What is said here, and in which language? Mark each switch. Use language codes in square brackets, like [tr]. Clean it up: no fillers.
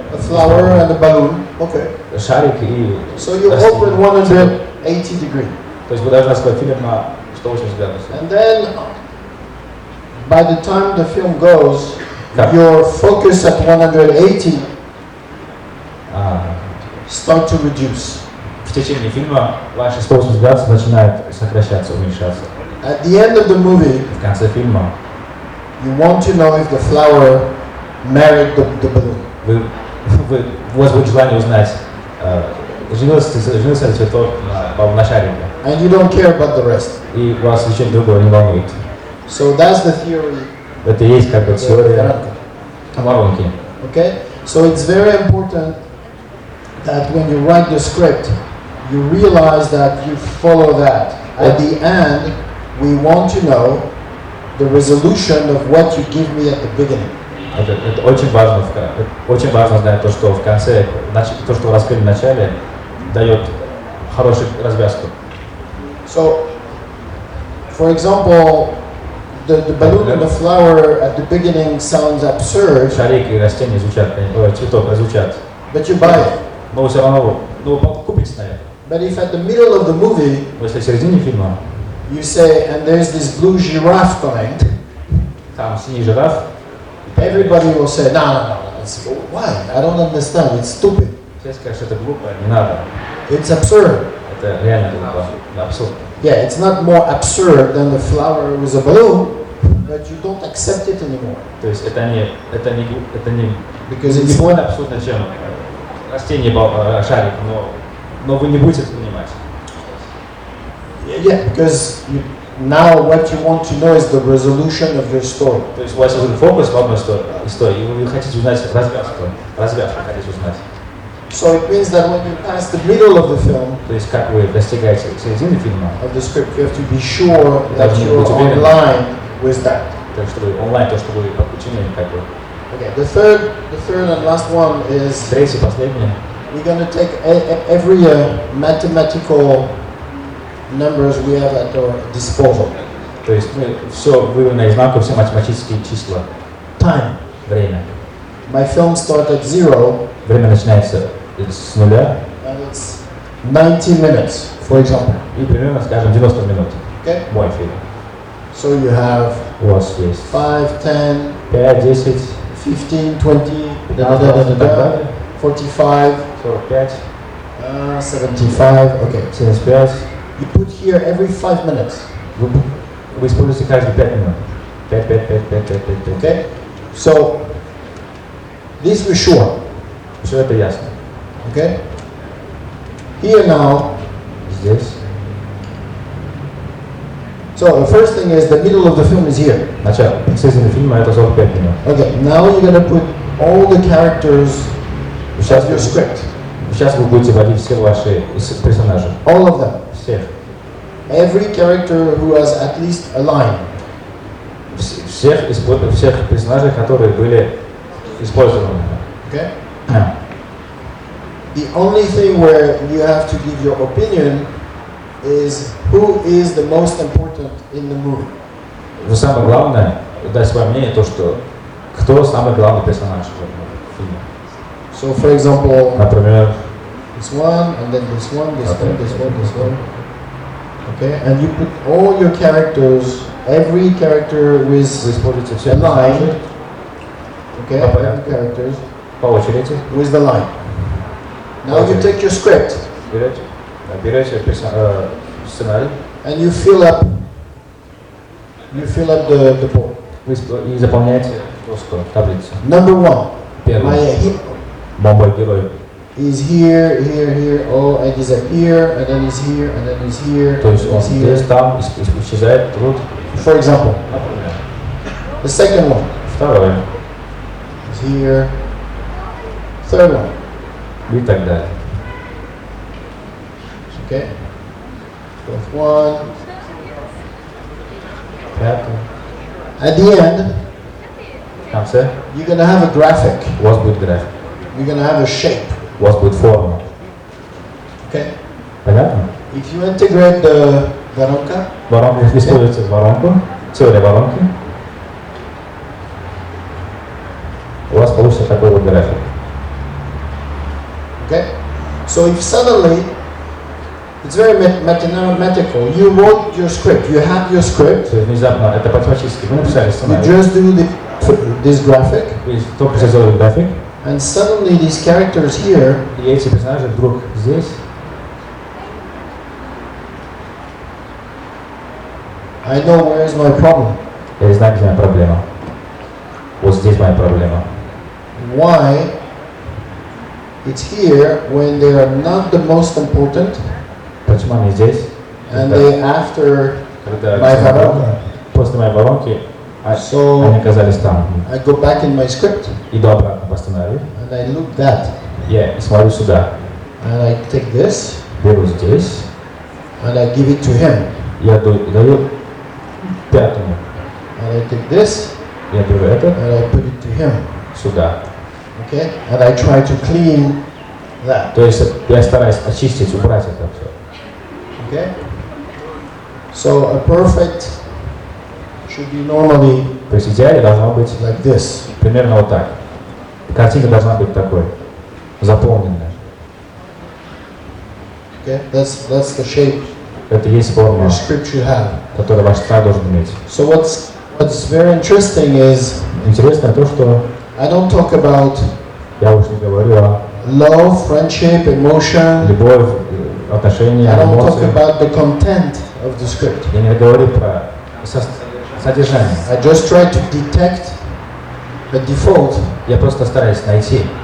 [en] A flower and a balloon, okay. [ru] Шарик и [en] So you [ru] растение. [en] open 180 degree. [ru] То есть вы должны раскрыть фильм на 180 градусов. [en] And then by the time the film goes, Yeah. your focus at 180 [ru] А, [en] start to reduce. [ru] в течение фильма ваши 180 градусов начинают сокращаться, уменьшаться. [en] At the end of the movie, [ru] В конце фильма [en] you want to know if the flower married the balloon. [ru] у вас будет желание узнать, женился ли цветок на шарике, [en] And you don't care about the rest. [ru] и вас ничего другого не волнует. [en] So that's the theory. [ru] Это и есть как бы [en] of [ru] теория Varanka. воронки. [en] Okay? So it's very important that when you write the script, you realize that you follow that. At the end, we want to know the resolution of what you give me at the beginning. [ru] Это очень важно, очень важно знать то, что в конце, то, что вы раскрыли в начале, дает хорошую развязку. [en] So, for example, the balloon and the flower at the beginning sounds absurd, [ru] Шарик и растения звучат, цветок звучат, [en] but you buy it. [ru] но вы все равно, вы купите на это. [en] But if at the middle of the movie [ru] Но если в середине фильма, [en] you say, and there's this blue giraffe coming, [ru] там синий жираф, [en] everybody will say, no, it's, why? I don't understand. It's stupid. [ru] все скажут, что это глупо, не надо. [en] It's absurd. [ru] Это реально глупо, абсурд. [en] Yeah, it's not more absurd than the flower with a balloon, but you don't accept it anymore. [ru] То есть это не [en] Because it's [ru] более абсурдно, чем растение шарик, но вы не будете это понимать. [en] yeah, because now what you want to know is the resolution of your story. [ru] То есть у вас уже фокус в одной истории, и вы хотите узнать развязку хотите узнать. [en] So it means that when you pass the middle of the film, [ru] То есть как вы достигаете середины фильма, [en] of the script, you have to be sure that [ru] Должны [en] you're [ru] быть уверены. [en] online with that. [ru] то, что вы онлайн, то, что вы подключены, как бы. [en] Okay, the third and last one is [ru] Третье, последнее. [en] we're going to take every mathematical numbers we have at our disposal. [ru] То есть мы все вывели наизнанку, все математические числа. [en] Time. [ru] Время. [en] My film starts at 0 [ru] Время начинается с нуля [en] and it's 90 minutes, for example. [ru] и примерно, скажем, 90 минут. [en] Okay? [ru] Мой фильм. [en] So you have [ru] У вас есть [en] 5, 10, [ru] 5, 10, [en] 15, 20, [ru] 15, [en] 45, [ru] 45, [en] 75. Okay. [ru] 75. [en] You put here every 5 minutes. [ru] Вы используете каждые 5 минут. [en] 5, 5, 5, 5, 5, 5, 5. Okay? So this we're sure. [ru] Все это ясно. [en] Okay? Here now. [ru] Здесь. [en] So the first thing is the middle of the film is here. [ru] Начало. Середина фильма это 45 минут. [en] Okay, now you're gonna put all the characters [ru] Сейчас [en] of your script. [ru] Сейчас вы будете вводить все ваши персонажи. [en] All of them. [ru] Всех. [en] Every character who has at least a line. [ru] Всех персонажей, которые были использованы. [en] Okay? The only thing where you have to give your opinion is who is the most important in the movie. [ru] Но самое главное, дать свое мнение, то, что кто самый главный персонаж в фильме. [en] So for example, [ru] Например, [en] this one, and then this one, this one, this one, this one. Okay, and you put all your characters, every character with a line. Okay, every characters [ru] По очереди. [en] with the line. Now you take your script [ru] Берете сценарий [en] and you fill up the board. [ru] и заполняете доску, таблицу. [en] Number one, [ru] Первый. Мой герой. [en] is here, here, here, oh, and he's up here, and then he's here, and then he's here, [ru] То [en] and [ru] есть [en] then [ru] он [en] he's here. [ru] здесь, там, исчезает тут. [en] For example, the second one [ru] Второй. [en] is here, third one, [ru] И так далее. [en] okay? Fourth one. [ru] Пятый. [en] At the end, [ru] В конце [en] you're gonna have a graphic. [ru] у вас будет график. [en] You're gonna have a shape. [ru] У вас будет форма. [en] Okay? [ru] Понятно? [en] If you integrate the воронка, [ru] Воронка, если используете воронку, теория воронки, у вас получится такой вот график. [en] okay? So if suddenly, it's very mathematical. You wrote your script. You have your script. [ru] То есть внезапно, это математически, вы написали [en] You [ru] сценарий, [en] just do this graphic, [ru] вы только сделали график, [en] and suddenly these characters here, [ru] и эти персонажи вдруг здесь, [en] I know where is my problem. [ru] я знаю, где моя проблема. Вот здесь моя проблема. [en] Why it's here when they are not the most important, [ru] Почему они здесь? [en] and [ru] Когда- [en] they after [ru] когда [en] my воронка. [ru] после моей воронки [en] So [ru] они оказались там. [en] I go back in my script [ru] Иду обратно по сценарию, [en] and I look that, [ru] я смотрю сюда, [en] and I take this [ru] беру здесь, [en] and I give it to him, [ru] я даю пятому, [en] and I take this [ru] я беру это [en] and I put it to him. [ru] сюда. [en] Okay, and I try to clean that. [ru] То есть я стараюсь очистить, убрать это все. [en] Okay, so a perfect should be normally [ru] То есть в идеале должно быть [en] like this. [ru] примерно вот так. Картина должна быть такой, заполненная. [en] Okay, that's the shape [ru] Это и есть форма, [en] your script should have. [ru] которую ваш сценарий должен иметь. [en] So what's very interesting is [ru] Интересно то, что [en] I don't talk about [ru] я уж не говорю о [en] love, friendship, emotion. [ru] любовь, отношения, [en] I don't talk [ru] эмоции. [en] about the content of the script. [ru] Я не говорю про содержание. [en] I just try to detect a default [ru] Я просто стараюсь найти